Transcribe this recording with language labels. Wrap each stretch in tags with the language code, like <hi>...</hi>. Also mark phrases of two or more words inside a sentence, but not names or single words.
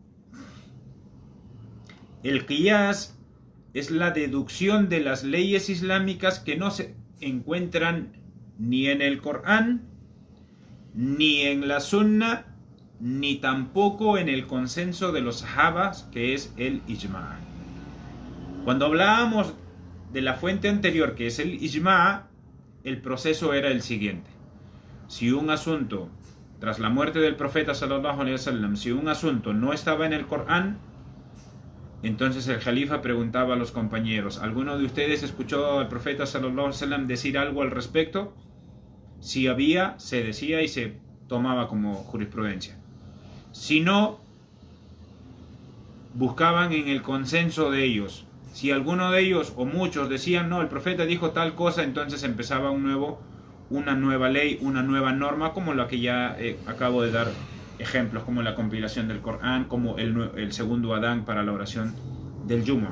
<es>El qiyas es la deducción de las leyes islámicas que no se encuentran ni en el Corán, ni en la Sunna, ni tampoco en el consenso de los sahabas, que es el ijma'. Cuando hablábamos de la fuente anterior, que es el ijma', el proceso era el siguiente. Si un asunto, tras la muerte del profeta</es> <ar>صلى الله عليه وسلم,</ar> <es>si un asunto no estaba en el Corán, entonces el califa preguntaba a los compañeros: ¿alguno de ustedes escuchó al profeta</es> <ar>صلى الله عليه وسلم</ar> <es>decir algo al respecto? Si había, se decía y se tomaba como jurisprudencia. Si no, buscaban en el consenso de ellos. Si alguno de ellos o muchos decían no, el profeta dijo tal cosa, entonces empezaba una nueva ley, una nueva norma, como la que ya acabo de dar ejemplos, como la compilación del Corán, como el segundo Adán para la oración del Jumu'ah.</es>